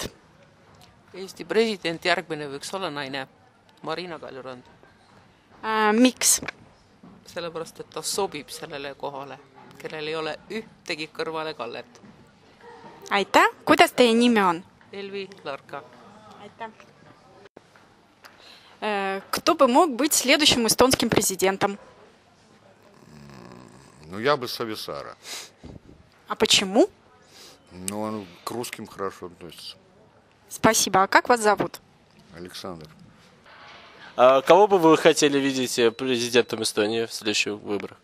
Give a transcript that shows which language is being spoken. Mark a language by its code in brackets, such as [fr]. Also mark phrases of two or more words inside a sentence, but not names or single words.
[et] Eesti president järgmine võiks olla naine, Marina Kaljurand. Miks? Sellepärast, et ta sobib sellele kohale, kellel ei ole ühtegi kõrvale kallet. Aitäh! Kuidas teie nime on? Elvi Larka. Aitäh! [ru] Кто бы мог быть следующим эстонским президентом? Ну, я бы Сависара. А почему? Ну, он к русским хорошо относится. Спасибо. А как вас зовут? Александр. А кого бы вы хотели видеть президентом Эстонии в следующих выборах?